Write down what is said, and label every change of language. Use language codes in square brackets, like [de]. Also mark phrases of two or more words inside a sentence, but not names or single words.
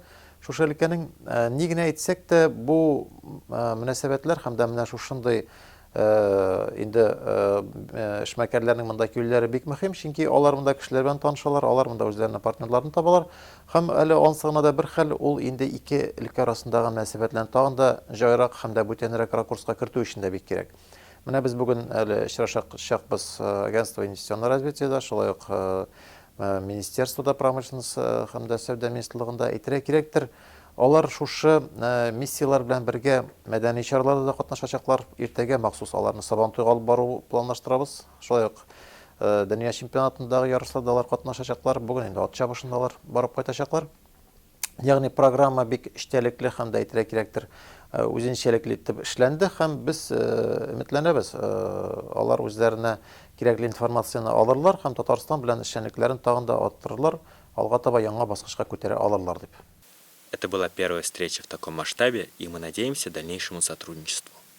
[tt] Шушы өлкәнең ни генә әйтсәк тә бу мөнәсәбәтләр һәм дә менә шушындый инде эшмәкәрләрнең монда килүләре бик мөһим, чөнки алар монда кешеләр белән танышалар, алар монда үзләренә партнерларын табалар. Һәм әле ансыгына да бер хәл ул инде ике өлкә арасындагы мөнәсәбәтләрне тагын да җайрак һәм дә бүтәнрәк ракурска кертү өчен дә бик кирәк. Менә без бүген әле очрашакбыз [ru] агентство инвестиционного развития, [tt] шулай ук [ru] Министерствода промышленности [tt] һәм дә сәүдә министрлыгында әйтергә кирәктер. Алар шушы миссиялар белән бергә мәдәни чараларда да катнашачаклар. Иртәгә махсус аларны Сабантуйга алып бару планлаштырабыз. Шулай ук дөнья чемпионатындагы ярышларда алар катнашачаклар. Бүген инде ат чабышындалар барып кайтачаклар. Ягъни программа бик эчтәлекле һәм дә әйтергә кирәктер. Үзенчәлекле итеп эшләнде һәм без өметләнәбез. Алар үзләренә кирәкле информацияны алырлар һәм Татарстан белән эшчәнлекләрен тагын да арттырырлар, алга таба яңа баскычка күтәрә алырлар дип. [ru] Это была первая встреча в таком масштабе, и мы надеемся дальнейшему сотрудничеству.